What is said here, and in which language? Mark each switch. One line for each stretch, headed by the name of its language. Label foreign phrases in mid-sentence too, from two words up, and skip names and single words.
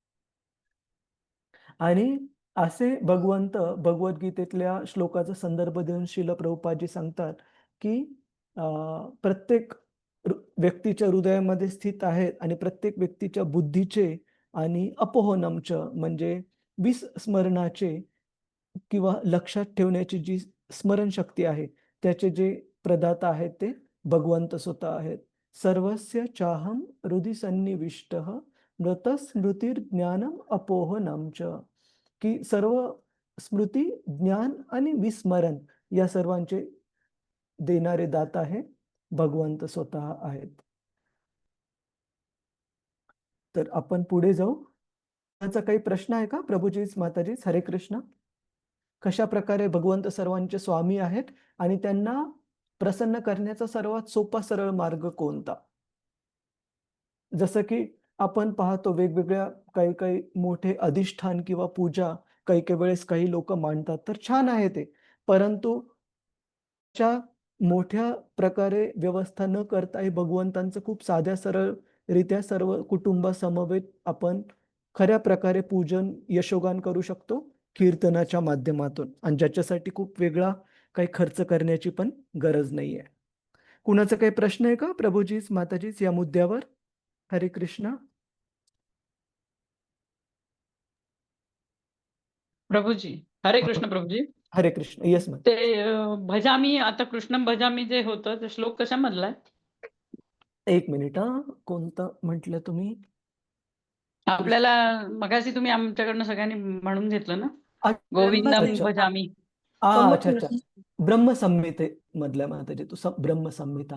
Marathi: आणि असे भगवंत भगवद्गीतेतल्या श्लोकाचा संदर्भ देऊन श्रील प्रभुपादजी सांगतात, की प्रत्येक व्यक्तीच्या हृदयामध्ये स्थित आहेत आणि प्रत्येक व्यक्तीच्या बुद्धीचे आणि अपोहनमच म्हणजे विस्मरणाचे किंवा लक्षात ठेवण्याची जी स्मरणशक्ती आहे, त्याचे जे प्रदाता आहेत ते भगवंत स्वतः आहेत.
Sanskrit: सर्वस्य चाहं हृदि सन्निविष्टः मृतस्मृतिर्ज्ञानम अपोहनम च.
Marathi: की सर्व स्मृती, ज्ञान आणि विस्मरण या सर्वांचे देणारे दाता हे भगवंत स्वतः आहेत. तर आपण पुढे जाऊ. त्याचा काही प्रश्न आहे का प्रभूजीच, माताजीच? हरे कृष्ण. कशा प्रकारे भगवंत सर्वांचे स्वामी आहेत आणि त्यांना प्रसन्न करण्याचा सर्वात सोपा सरळ मार्ग कोणता? जसं की आपण पाहतो वेगवेगळ्या काही काही मोठे अधिष्ठान किंवा पूजा काही काही वेळेस काही लोक मांडतात, तर छान आहे ते. परंतु अशा मोठ्या प्रकारे व्यवस्था न करता हे भगवंतांचं खूप साध्या सरळ रित्या सर्व कुटुंबासमवेत आपण खऱ्या प्रकारे पूजन यशोगान करू शकतो कीर्तनाच्या माध्यमातून आणि ज्याच्यासाठी खूप वेगळा काही खर्च करण्याची पण गरज नाहीये. कुणाचा काही प्रश्न आहे का प्रभूजीच, माताजीच या मुद्द्यावर? हरे कृष्ण. प्रभूजी, हरे कृष्ण प्रभूजी. हरे कृष्ण.
English: Yes ma'am.
Marathi: ते भजामी, आता
Sanskrit: कृष्णम भजामी
Marathi: जे होतं ते श्लोक कशामधला आहे? एक मिनिट हा. कोणतं म्हटलं तुम्ही? आपल्याला मगाशी तुम्ही आमच्याकडनं सगळ्यांनी म्हणून घेतलं ना, अच्छा गोविंदम अच्छा भजामी. अच्छा ब्रह्मसंहिते मधल्या माताजी ब्रह्मसंहिता.